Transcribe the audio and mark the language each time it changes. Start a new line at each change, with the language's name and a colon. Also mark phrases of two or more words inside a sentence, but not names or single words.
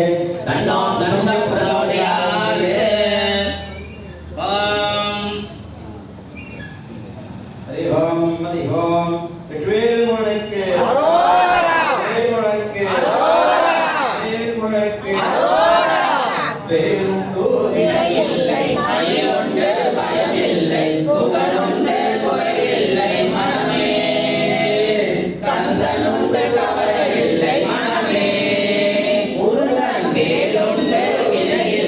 Sanskrit: तन्नो शरणं प्रचोदयात् हरि ओम
Tamil: வேல்முருகனுக்கு அரோகரா வேல்முருகனுக்கு அரோகரா வேல்முருகனுக்கு அரோகரா வேலுண்டு வினையில்லை மயிலுண்டு பயமில்லை புகழுண்டு குறையில்லை மனமே கந்தனுண்டு கவலையில்லை மனமே முருகன் வேலுண்டு வினை